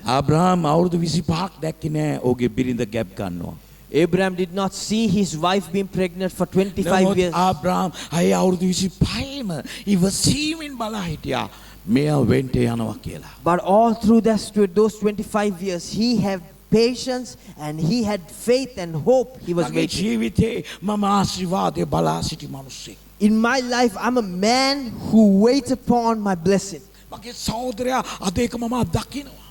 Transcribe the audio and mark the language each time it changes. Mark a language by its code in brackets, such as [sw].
[si] ආබ්‍රහම් අවුරුදු 25ක් දැක්කේ නෑ ඔහුගේ බිරිඳ ගැබ් ගන්නවා. [en] Abraham did not see his wife being pregnant for 25 years. [si] ආබ්‍රහම් අය අවුරුදු 25ම ඉවසීමෙන් බලා හිටියා. මෙයා වෙන්ට යනවා කියලා. [en] But all through those 25 years, he had patience and he had faith and hope. He was [si] මගේ [en] waiting. [si] ජීවිතේ මම ආශිර්වාදේ බලා සිටි මිනිස්සෙක්. [en] In my life, I'm a man who waits upon my blessing. [si] මගේ සහෝදරයා අද ඒක මම අත්දකිනවා.